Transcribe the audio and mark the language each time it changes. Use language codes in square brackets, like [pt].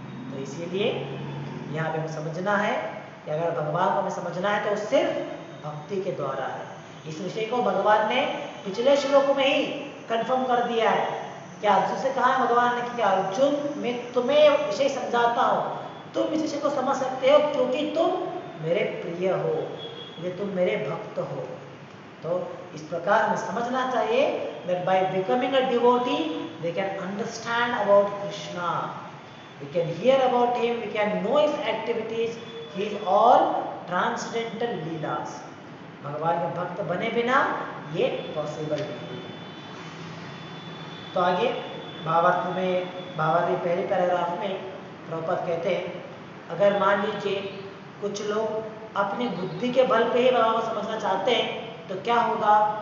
[hi] तो इसीलिए यहाँ पे हमें समझना है कि अगर भगवान को हमें समझना है तो सिर्फ भक्ति के द्वारा है। इस विषय को भगवान ने पिछले श्लोकों में ही कंफर्म कर दिया है। क्या अर्जुन से कहा है भगवान ने कि अर्जुन मैं तुम्हें विषय समझाता हूँ, तुम इस विषय को समझ सकते हो क्योंकि तुम मेरे प्रिय हो, ये तुम मेरे भक्त हो। तो इस प्रकार हमें समझना चाहिए [en] that by becoming a devotee we can understand about Krishna, we can hear about him, we can know his activities, he is all transcendental leelas। [hi] भगवान के भक्त बने बिना ये पॉसिबल नहीं है। तो आगे भावार्थ पहले पैराग्राफ में प्रभुपाद कहते हैं, अगर मान लीजिए कुछ लोग अपनी बुद्धि के बल पे ही भगवान को समझना चाहते हैं तो क्या होगा?